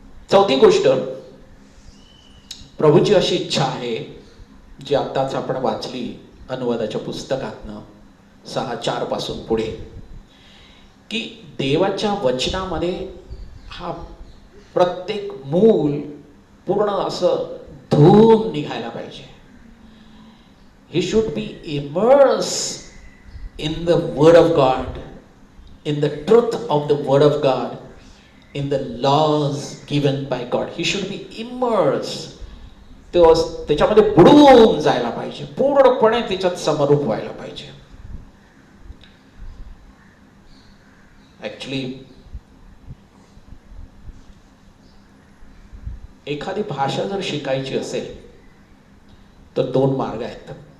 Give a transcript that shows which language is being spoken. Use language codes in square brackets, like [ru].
[mr] चौथी गोष्ट, प्रभूची अशी इच्छा आहे जी आत्ताच आपण वाचली अनुवादाच्या पुस्तकातनं 6:4 पासून पुढे, की देवाच्या वचनामध्ये हा प्रत्येक मूल पूर्ण असं धुवून निघायला पाहिजे. [en] He should be immerse in the word of God, in the truth of the word of God, in the laws given by God. He should be immersed. [mr] त्याच्यामध्ये बुडून जायला पाहिजे, पूर्णपणे त्याच्यात समरूप व्हायला पाहिजे. ऍक्च्युली एखादी भाषा जर शिकायची असेल तर 2 मार्ग आहेत.